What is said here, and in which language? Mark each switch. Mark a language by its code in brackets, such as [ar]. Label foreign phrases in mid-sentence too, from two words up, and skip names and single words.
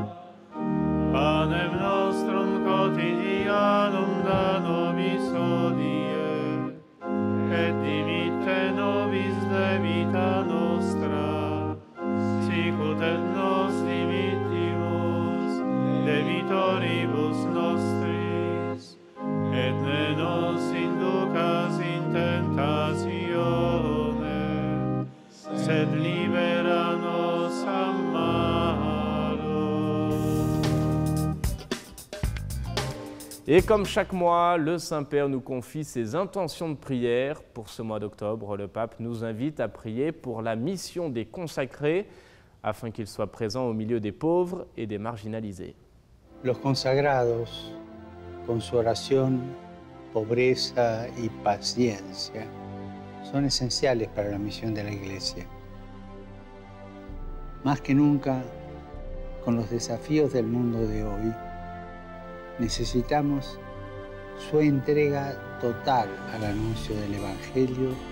[la] Panem nostrum quotidianum da nobis hodie, et dimitte nobis debita nostra, sicut et nos dimittimus debitoribus nostris, et ne nos inducas in tentatione, sed libera nos a malo. [fr] Et comme chaque mois, le Saint-Père nous confie ses intentions de prière. Pour ce mois d'octobre, le pape nous invite à prier pour la mission des consacrés, afin qu'ils soient présents au milieu des pauvres et des marginalisés. [es] Los consagrados, con su oración, pobreza y paciencia, son esenciales para la misión de la Iglesia. Más que nunca, con los desafíos del mundo de hoy, necesitamos su entrega total al anuncio del Evangelio.